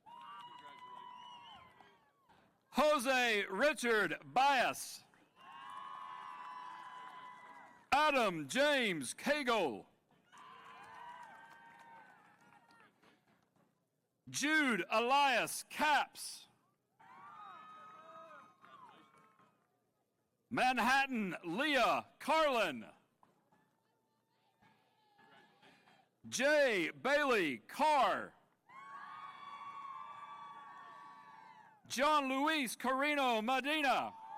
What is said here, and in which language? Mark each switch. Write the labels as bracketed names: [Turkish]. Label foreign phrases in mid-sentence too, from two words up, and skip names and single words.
[English] Jose Richard Bias. Adam James Cagle. Jude Elias Capps. Manhattan Leah Carlin. J. Bailey Carr. John Luis Carino Medina.